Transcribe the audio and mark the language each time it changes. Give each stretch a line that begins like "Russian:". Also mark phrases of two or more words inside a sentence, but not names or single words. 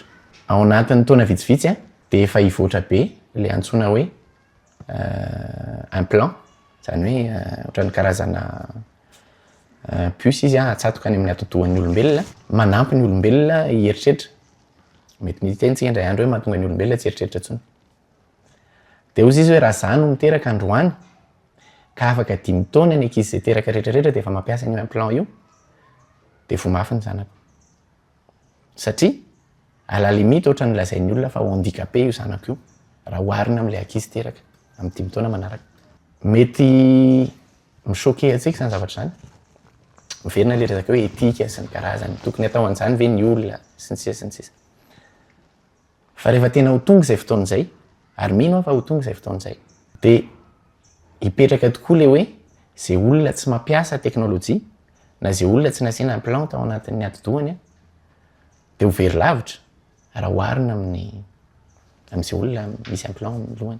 Malagasy: Ao anatin'ny taona vitsivitsy dia efa hivoatra be ilay antsoina hoe
French: un plan,
Malagasy: izany hoe ohatran'ny karazana puce izy atsatoka any amin'ny atodohan'ny olombelona, manampy ny olombelona hieritreritra. Mety mitentsika indray andro hoe mahatonga ny olombelona tsy hieritreritra intsony. Dia hozy izy hoe raha izaho no miteraka androany ka afaka 5 taona ny ankizy izay teraka rehetrarehetra dia efa mampiasa an'io implant io dia vao mafy ny zanako. Satria
French: à la limite
Malagasy: ohatra ny lazain'ny olona fa handicapé io zanako io raha oharina amin'ilay ankizy teraka amin'ny 5 taona manaraka. Mety michoqué antsika izany zavatra izany. Miverina ilay resaka hoe etika sy ny karazany, tokony atao an'izany ve ny olona sy ny sisa sy ny sisa. Fa rehefa tena ho tonga izay fotoana izay, ary mino fa ho tonga izay fotoana izay, dia hipetraka tokoa ilay hoe izay olona tsy mampiasa teknolojia na izay olona tsy nasiana implant ao anatin'ny atodohany dia ho very lavitra raha oharina amin'izay olona misy implant amin'ny lohany.